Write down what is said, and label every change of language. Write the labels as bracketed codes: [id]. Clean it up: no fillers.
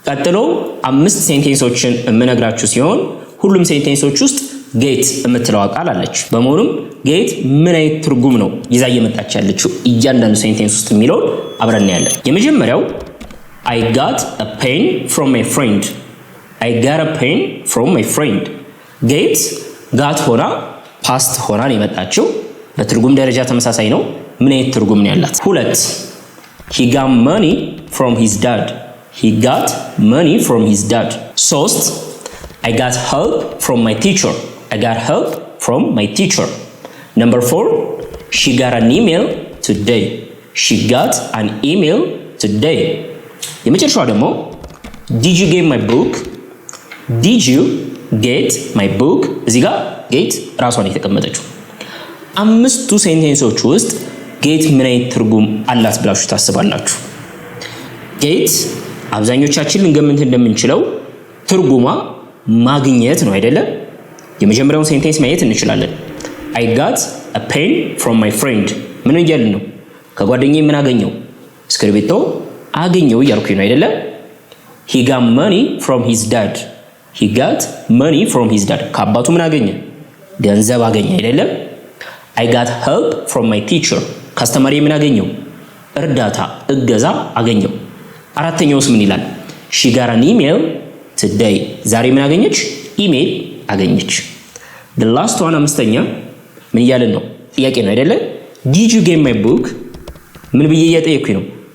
[am] ቀጥሎ አምስት ሴንቴንሶችን የምነግራችሁ ሲሆን ሁሉም ሴንቴንሶች ውስጥ ጌት የምትለው ቃል አለች። በመሆኑም ጌት ምን አይነት ትርጉም ነው ይዛ እየመጣች ያለችው እያንዳንዱ ሴንቴንስ ውስጥ የሚለው አብረን ያለን። የመጀመሪያው [en] I got a pen from my friend. I got a pen from my friend. [am] ጌት ጋት ሆና ፓስት ሆና ነው የመጣችው። በትርጉም ደረጃ ተመሳሳይ ነው። ምን አይነት ትርጉም ነው ያላት? ሁለት [en] He got money from his dad. He got money from his dad. [am] ሶስት [en] I got help from my teacher. I got help from my teacher. Number 4, she got an email today. She got an email today. [am] የመጨረሻው ደግሞ [en] did you get my book? Did you get my book? [am] እዚህ ጋር ጌት ራሷን የተቀመጠችው። አምስቱ ሴንቴንሶች ውስጥ ጌት ምን አይነት ትርጉም አላት ብላችሁ ታስባላችሁ? ጌት አብዛኞቻችን ልንገምት እንደምንችለው ትርጉማ ማግኘት ነው አይደለ? የመጀመሪያውን ሴንቴንስ ማየት እንችላለን። [en] I got a pen from my friend. [am] ምን እያልን ነው? ከጓደኛዬ ምን አገኘው? እስክሪብቶ አገኘው እያልኩኝ ነው አይደለ? [en] He got money from his dad. He got money from his dad. [am] ከአባቱ ምን አገኘ? ገንዘብ አገኘ አይደለ? [en] I got help from my teacher. [am] ከአስተማሪዬ ምን አገኘው? እርዳታ እገዛ አገኘው። አራተኛውስ ምን ይላል? [en] She got an email today. [am] ዛሬ ምን አገኘች? ኢሜል አገኘች። [en] the last one [am] አምስተኛ ምን እያልን ነው? ጥያቄ ነው አይደለ? [en] did you get my book? [am] ምን ብዬ እየጠየኩኝ ነው?